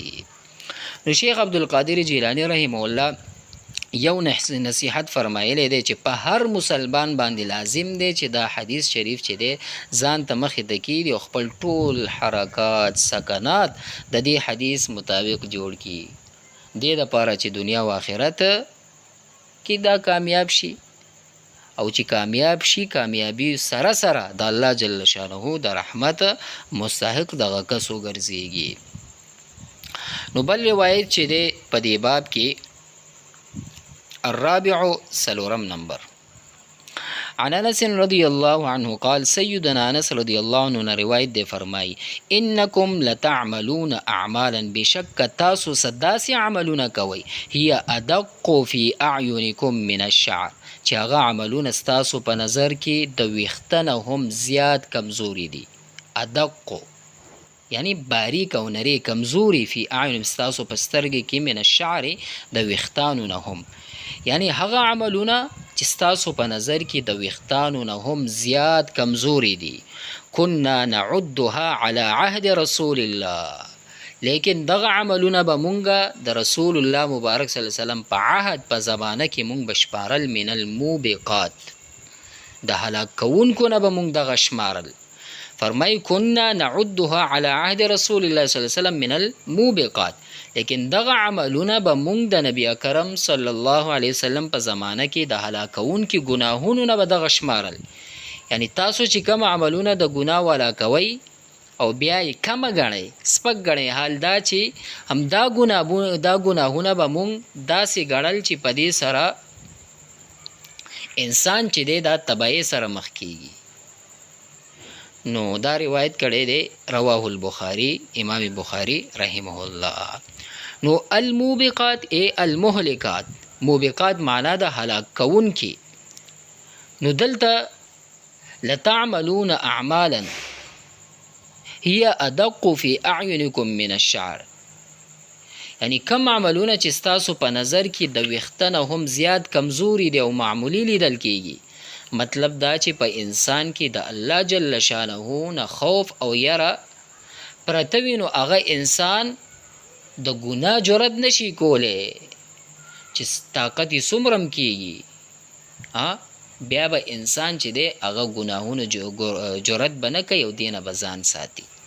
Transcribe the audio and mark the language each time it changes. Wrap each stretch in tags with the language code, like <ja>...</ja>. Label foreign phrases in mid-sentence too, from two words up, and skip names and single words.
<ps>نو شیخ عبدالقادر جیلانی</ps> <ar>رحمه الله</ar> <ps>یو نصیحت فرمایلی دی چې په هر مسلمان باندې لازم دی چې دا حدیث شریف چې دی ځان ته مخې ته کړي او خپل ټول حرکات سکنات د دې حدیث مطابق جوړ کړي، دې دپاره چې دنیا و آخرت کې دا کامیاب شي. او چې کامیاب شي کامیابی سره سره د</ps> <ar>الله جل شانه</ar> <ps>د رحمت مستحق دغه کس وګرځېږي. نو بل روایت چې دی په دې باب کې الرابع سلورم نمبر</ps> <ar>عن انس رضی الله عنه قال</ar> <ps>سیدنا انس</ps> <ar>رضی الله عنه</ar> <ps>روایت دی فرمای</ps> <ar>انکم لتعملون اعمالا</ar> <ps>بشک تاسو سداسی عملونه کوي</ps> <ar>هي ادق فی اعینکم من الشعر</ar> <ps>چې هغه عملونه ستاسو په نظر کې د ویښته هم زیات کمزوري دي. ادق یعنی باریک او نری کمزوري</ps> <ar>فی اعین</ar> <ps>ستاسو په سترګې کې</ps> <ar>من الشعر</ar> <ps>د ویښتانو نه هم، یعنی هغه عملونه چې ستاسو په نظر کې د ویښتانو نه هم زیات کمزوري دي.</ps> <ar>کنا نعدها علی عهد رسول الله،</ar> <ps>لیکن دغه عملونه به مونږه د رسول الله مبارک</ps> <ar>صلی الله علیه وسلم</ar> <ps>په عهد په زمانه کې مونږ بشپارل</ps> <ar>من الموبقات،</ar> <ps>د هلاک کوونکو نه به مونږ دغه شمارل.</ps> <ar>فرمای کنا نعدها علی عهد رسول الله صلی الله علیه وسلم من الموبقات،</ar> <ps>لیکن دغه عملونه به مونږ د نبی اکرم</ps> <ar>صلی الله علیه وسلم</ar> <ps>په زمانه کې د هلاکونکي ګناهونو نه به دغه شمارل. یعنی تاسو چې کوم عملونه د ګناه والا کوئ او بیا یې کمه ګڼئ سپک ګڼئ، حال دا چې همدا ګناهونه به مونږ داسې ګڼل چې په دې سره انسان چې دی دا تباهۍ سره مخ کیږي. نو دا روایت کړی دی</ps> <ar>رواه البخاری،</ar> <ps>امام بخاری</ps> <ar>رحمه الله.</ar> <ps>نو</ps> <ar>الموبقات المهلکات،</ar> <ps>موبقات معنا د هلاک کون کی.</ps> <ar>نو دلته لتعملون اعمالا هي ادق فی اعینکم من الشعر،</ar> <ps>یعنی کم عملونه چې ستاسو په نظر کې د ویښته نه هم زیات کمزوري دی او معمولی لیدل کیږي. مطلب دا چې په انسان کې د</ps> <ar>الله جل شانه</ar> <ps>نه خوف او یره پرته وي، نو هغه انسان د ګناه جرأت نشي کولی چې طاقت یې څومره هم کیږي، بیا به انسان چې دی هغه ګناهونه جرأت به نه کوي او دینه به ځان ساتي.</ps>